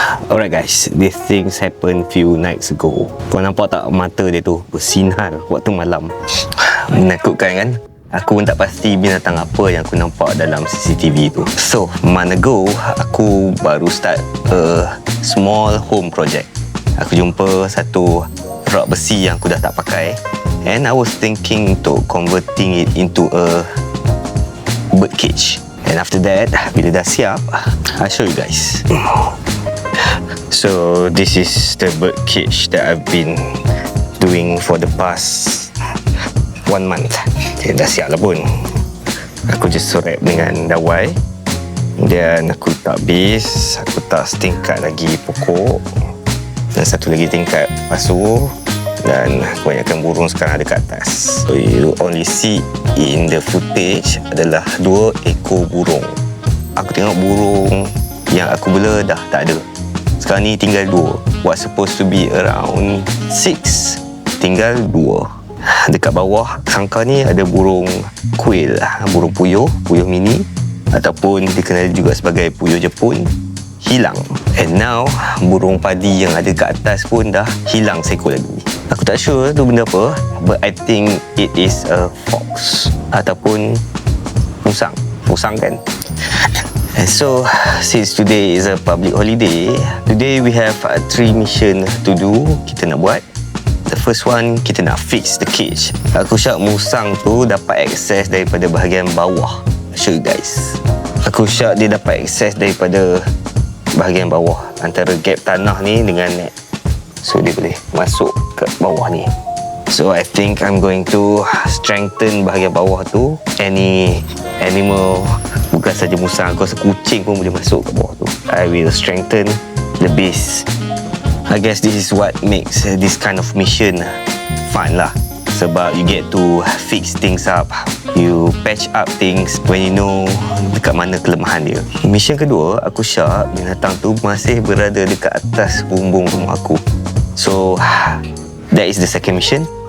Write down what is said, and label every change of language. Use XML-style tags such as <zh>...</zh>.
<en>Alright guys, these things happened few nights ago.</en> <ms>Kau nampak tak mata dia tu bersinar waktu malam? Menakutkan kan? Aku pun tak pasti binatang apa yang aku nampak dalam CCTV tu.</ms> <en>So, month ago,</en> <ms>aku baru</ms> <en>start a small home project.</en> <ms>Aku jumpa satu rak besi yang aku dah tak pakai,</ms> <en>and I was thinking to converting it into a bird cage. And after that, bila dah siap, I'll show you guys. So, this is the bird cage that I've been doing for the past 1 month.</en> <ms>Dah siap lah pun. Aku</ms> <en>just wrap</en> <ms>dengan dawai, dan aku tak base, aku tak setingkat lagi pokok, dan satu lagi tingkat pasu, dan kebanyakan burung sekarang ada kat atas.</ms> <en>So you only see in the footage</en> <ms>adalah 2 ekor burung. Aku tengok burung yang aku bela dah tak ada. Sekarang ni tinggal 2.</ms> <en>What's supposed to be around 6,</en> <ms>tinggal 2. Dekat bawah sangkar ni ada burung quail, burung puyuh mini, ataupun dikenali juga sebagai puyuh Jepun, hilang. And now burung padi yang ada kat atas pun dah hilang seekor lagi. Aku tak</ms> <en>sure</en> <ms>tu benda apa,</ms> <en>but I think it is a fox</en> <ms>ataupun musang kan.</ms> <en>And so, since today is a public holiday, today we have 3 mission to do.</en> <ms>Kita nak buat.</ms> <en>The first one,</en> <ms>kita nak</ms> <en>fix the cage.</en> <ms>Aku syak musang tu dapat akses daripada bahagian bawah.</ms> <en>I'll show you guys.</en> <ms>Aku syak dia dapat akses daripada bahagian bawah, antara gap tanah ni dengan net. So dia boleh masuk ke bawah ni.</ms> <en>So I think I'm going to strengthen</en> <ms>bahagian bawah tu.</ms> <en>Any animal,</en> <ms>bukan saja musang, aku rasa kucing pun boleh masuk ke bawah tu.</ms> <en>I will strengthen the base. I guess this is what makes this kind of mission fun lah. Sebab you get to fix things up, you patch up things when you know</en> <ms>dekat mana kelemahan dia. Mission kedua, aku syak binatang tu masih berada dekat atas bumbung rumah aku.</ms> <en>So that is the second mission.</en>